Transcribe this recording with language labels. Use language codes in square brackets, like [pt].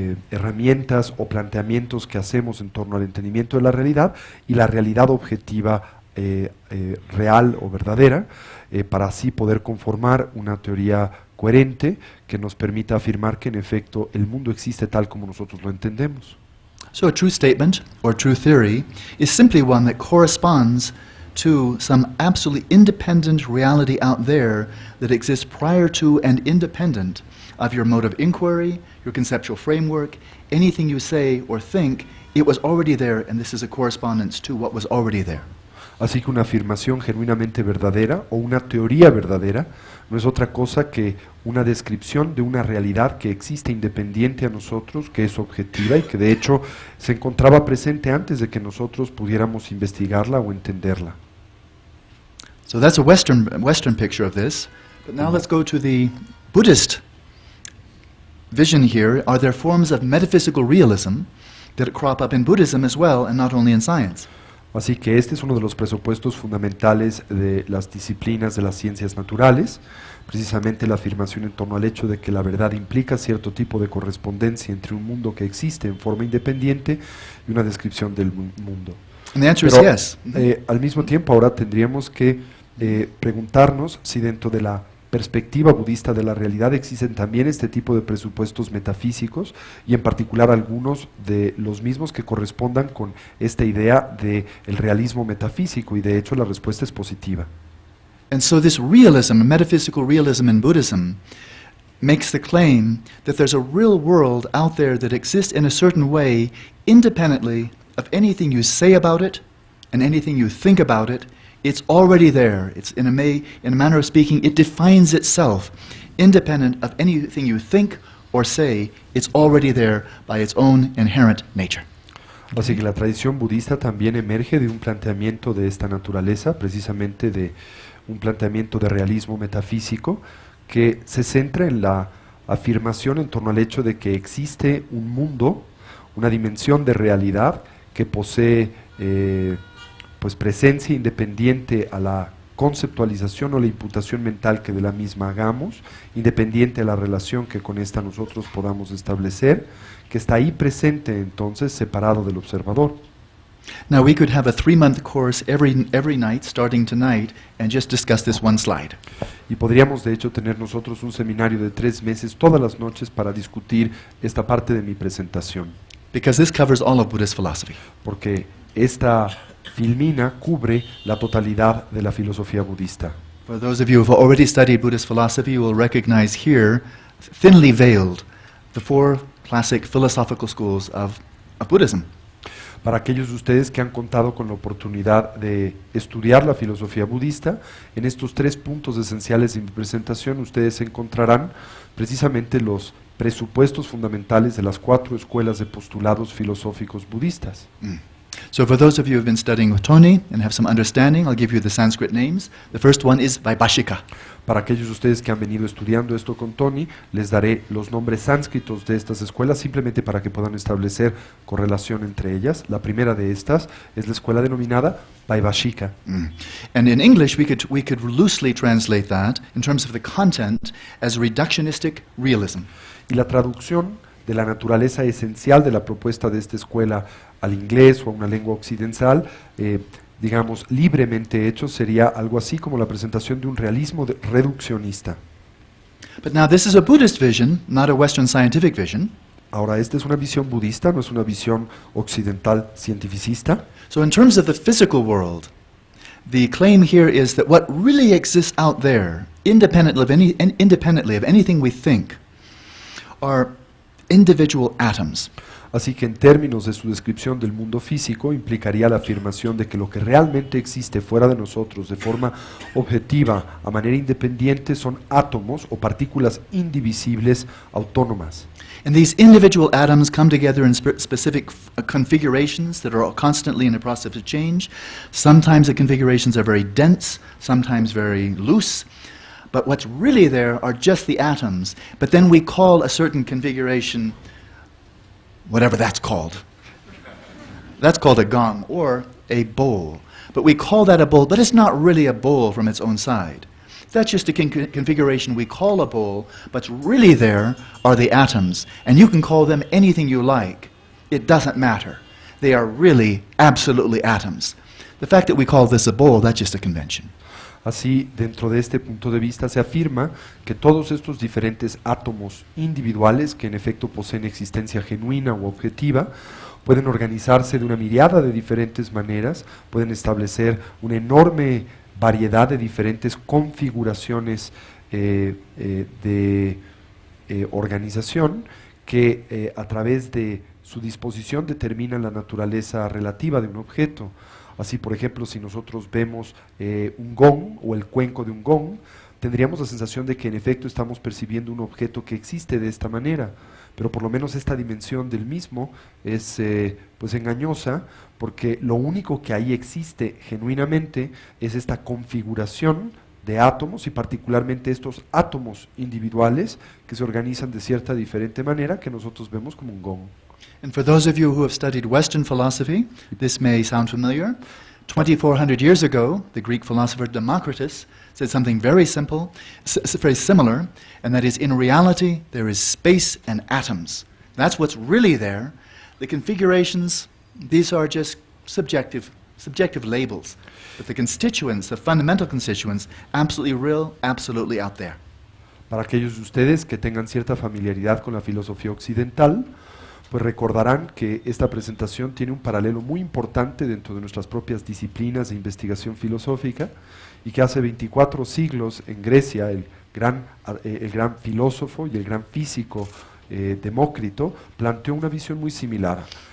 [es] herramientas o planteamientos que hacemos en torno al entendimiento de la realidad y la realidad objetiva real o verdadera, para así poder conformar una teoría coherente que nos permita afirmar que en efecto el mundo existe tal como nosotros lo entendemos. [en] So a true statement or true theory is simply one that corresponds to some absolutely independent reality out there that exists prior to and independent of your mode of inquiry, your conceptual framework, anything you say or think. It was already there, and this is a correspondence to what was already there. [es] Así que una afirmación genuinamente verdadera o una teoría verdadera no es otra cosa que una descripción de una realidad que existe independiente a nosotros, que es objetiva y que de hecho se encontraba presente antes de que nosotros pudiéramos investigarla o entenderla. [en] So that's a Western picture of this. But now let's go to the Buddhist vision here. Are there forms of metaphysical realism that crop up in Buddhism as well, and not only in science? [es] Así que este es uno de los presupuestos fundamentales de las disciplinas de las ciencias naturales, precisamente la afirmación en torno al hecho de que la verdad implica cierto tipo de correspondencia entre un mundo que existe en forma independiente y una descripción del mundo. [en] And the answer [es] Pero, [en] is yes. [es] Al mismo tiempo, ahora tendríamos que preguntarnos si dentro de la perspectiva budista de la realidad existen también este tipo de presupuestos metafísicos y en particular algunos de los mismos que correspondan con esta idea del realismo metafísico, y de hecho la respuesta es positiva. [en] And so this realism, metaphysical realism in Buddhism, makes the claim that there's a real world out there that exists in a certain way independently of anything you say about it and anything you think about it. It's already there. It's in a manner of speaking, it defines itself, independent of anything you think or say. It's already there by its own inherent nature. [es] Así que la tradición budista también emerge de un planteamiento de esta naturaleza, precisamente de un planteamiento de realismo metafísico que se centra en la afirmación en torno al hecho de que existe un mundo, una dimensión de realidad que posee pues presencia independiente a la conceptualización o la imputación mental que de la misma hagamos, independiente a la relación que con esta nosotros podamos establecer, que está ahí presente entonces separado del observador. [en] Now we could have a 3-month course every night starting tonight and just discuss this one slide. [es] Y podríamos de hecho tener nosotros un seminario de 3 meses todas las noches para discutir esta parte de mi presentación. [en] Because this covers all of Buddhist philosophy. [es] Porque esta filmina cubre la totalidad de la filosofía budista. [en] For those of you who have already studied Buddhist philosophy, you will recognize here, thinly veiled, the 4 classic philosophical schools of Buddhism. [es] Para aquellos de ustedes que han contado con la oportunidad de estudiar la filosofía budista, en estos 3 puntos esenciales de mi presentación ustedes encontrarán precisamente los presupuestos fundamentales de las 4 escuelas de postulados filosóficos budistas. [en] So for those of you who have been studying with Tony and have some understanding, I'll give you the Sanskrit names. The first one is Vaibhashika. [es] Para aquellos de ustedes que han venido estudiando esto con Tony, les daré los nombres sánscritos de estas escuelas simplemente para que puedan establecer correlación entre ellas. La primera de estas es la escuela denominada Vaibhashika. [en] And in English, we could loosely translate that in terms of the content as reductionistic realism. [es] Y la traducción de la naturaleza esencial de la propuesta de esta escuela al inglés o a una lengua occidental, digamos, libremente hecho, sería algo así como la presentación de un realismo reduccionista. [en] But now this is a Buddhist vision, not a Western scientific vision. [es] Ahora, esta es una visión budista, no es una visión occidental cientificista. [en] So in terms of the physical world, the claim here is that what really exists out there, independently of anything we think, are individual atoms. [es] Así que en términos de su descripción del mundo físico, implicaría la afirmación de que lo que realmente existe fuera de nosotros de forma objetiva, a manera independiente, son átomos o partículas indivisibles autónomas. [en] And these individual atoms come together in specific configurations that are constantly in the process of change. Sometimes the configurations are very dense, sometimes very loose. But what's really there are just the atoms. But then we call a certain configuration whatever that's called. That's called a gong or a bowl. But we call that a bowl, but it's not really a bowl from its own side. That's just a configuration we call a bowl, but really there are the atoms. And you can call them anything you like. It doesn't matter. They are really absolutely atoms. The fact that we call this a bowl, that's just a convention. [es] Así, dentro de este punto de vista, se afirma que todos estos diferentes átomos individuales, que en efecto poseen existencia genuina o objetiva, pueden organizarse de una miriada de diferentes maneras, pueden establecer una enorme variedad de diferentes configuraciones de organización que a través de su disposición determinan la naturaleza relativa de un objeto. Así, por ejemplo, si nosotros vemos un gong o el cuenco de un gong, tendríamos la sensación de que en efecto estamos percibiendo un objeto que existe de esta manera, pero por lo menos esta dimensión del mismo es pues engañosa, porque lo único que ahí existe genuinamente es esta configuración de átomos y particularmente estos átomos individuales que se organizan de cierta diferente manera que nosotros vemos como un gong. [en] And for those of you who have studied Western philosophy, this may sound familiar. 2,400 years ago, the Greek philosopher Democritus said something very simple, very similar, and that is, in reality, there is space and atoms. That's what's really there. The configurations, these are just subjective labels. But the constituents, the fundamental constituents, absolutely real, absolutely out there. [es] Para aquellos de ustedes que tengan cierta familiaridad con la filosofía occidental, pues recordarán que esta presentación tiene un paralelo muy importante dentro de nuestras propias disciplinas de investigación filosófica y que hace 24 siglos en Grecia el gran filósofo y el gran físico Demócrito planteó una visión muy similar.